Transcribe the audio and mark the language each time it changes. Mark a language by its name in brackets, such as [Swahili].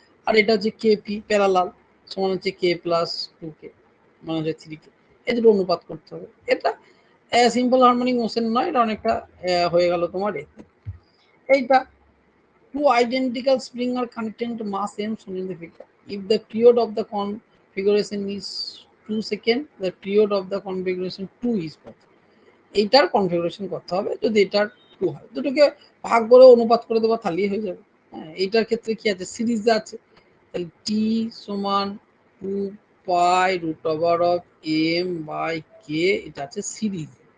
[Bangla] আর এটা হচ্ছে KP parallel সমান হচ্ছে K প্লাস 2k মানে হচ্ছে 3k, এই দুটো অনুপাত করতে হবে। এটা সিম্পল হারমোনিক মোশন নয়, এটা অনেকটা হয়ে গেল তোমার। এইটা [English] two identical spring are connected to mass m shown in the figure. If the period of the configuration is 2 seconds, the period of the configuration 2 is what? [Bangla] এইটার কনফিগারেশন করতে হবে, যদি এটার 2 হয় দুটোকে ভাগ করে অনুপাত করে দেবো, তাহলেই হয়ে যাবে। হ্যাঁ, এইটার ক্ষেত্রে কি আছে, সিরিজ আছে, তাহলে t সমান 2π√m/k, এটা আছে সিরিজ।